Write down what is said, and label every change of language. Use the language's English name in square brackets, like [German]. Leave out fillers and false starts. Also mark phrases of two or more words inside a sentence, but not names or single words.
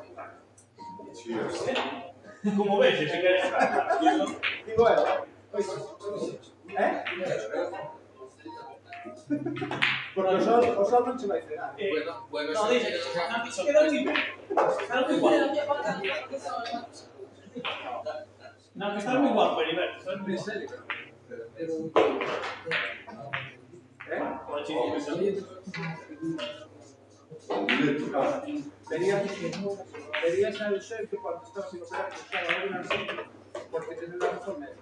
[Spanish] Sí, yo sé. Como ves, si quieres. Digo, ¿eh? [Galician] Porque o sol non che vai fregar. [Spanish] Bueno, No, sí, dice, sí, no, queda muy bien. Está muy guapo. No, que está muy guapo, Heriberto. Está muy guapo. Verías al chef que cuando estabas en operar que estaba ahora así, porque tiene la razón médica.